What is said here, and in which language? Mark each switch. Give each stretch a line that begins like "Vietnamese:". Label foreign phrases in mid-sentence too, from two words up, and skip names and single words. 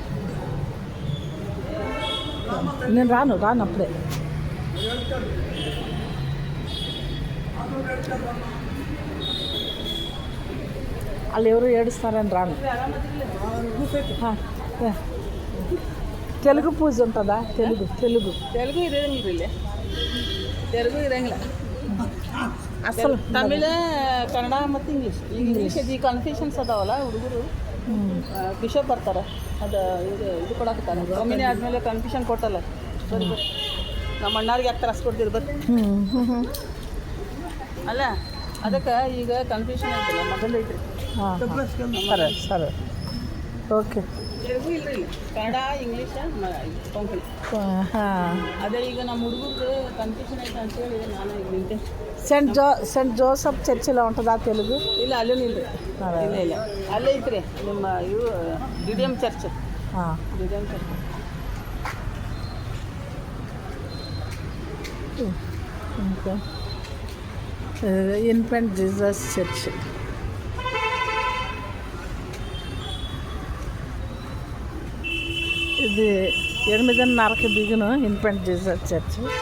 Telugu: నేను రాను అప్పుడే. వాళ్ళు ఎవరు ఏడుస్తారని రాను. తెలుగు పూజ ఉంటుందా? తెలుగు
Kannada: ಇರಂಗಿಲ್ಲ. ಅಸಲು ತಮಿಳ, ಕನ್ನಡ ಮತ್ತು ಇಂಗ್ಲೀಷ್ ಈ ಕನ್ಫ್ಯೂಷನ್ಸ್ ಅದಾವಲ್ಲ ಹುಡುಗರು. ಬಿಷಪ್ ಬರ್ತಾರೆ, ಅದು ಇದು ಕೊಡಾಕತ್ತಾರೆ. ಒಮ್ಮಿನೇ ಆದಮೇಲೆ ಕನ್ಫ್ಯೂಷನ್ ಕೊಟ್ಟಲ್ಲ. ಬರ್ರಿ ನಮ್ಮ ಅಣ್ಣಾರಿಗೆ ಯಾಕೆ ತ್ರಾಸ ಕೊಡ್ತೀರಿ ಬರ್ರಿ ಅಲ್ಲ, ಅದಕ್ಕೆ ಈಗ ಕನ್ಫ್ಯೂಷನ್ ಆಗಿಲ್ಲ. ಮೊದಲು ಐತ್ರಿ. ಸರಿ ಓಕೆ. తెలుగు ಇಲ್ರಿ, ಕನ್ನಡ, ಇಂಗ್ಲೀಷ್, ಕೊಂಕಣಿ. ಅದೇ ಈಗ ನಮ್ಮ ಹುಡುಗರು ಕನ್ಫ್ಯೂಷನ್ ಐತೆ ಅಂತೇಳಿ ನಾನು ಈಗ ನಿಂತೆ.
Telugu: సెంట్ జోసఫ్ చర్చిలో ఉంటుందా తెలుగు?
Kannada: ಇಲ್ಲ ಅಲ್ಲೂ ಇಲ್ರಿ. ಇಲ್ಲ ಅಲ್ಲೇ ಐತ್ರಿ ನಿಮ್ಮ ಇವು ಡಿಡಿಎಂ ಚರ್ಚ್. ಡಿಡಿಎಂ ಚರ್ಚ್.
Telugu: ఇంకా ఇన్ఫెంట్ జీసస్ చర్చ్. ఇది 8:30కి దిగును ఇన్ఫెంట్ జీసస్ చర్చ్.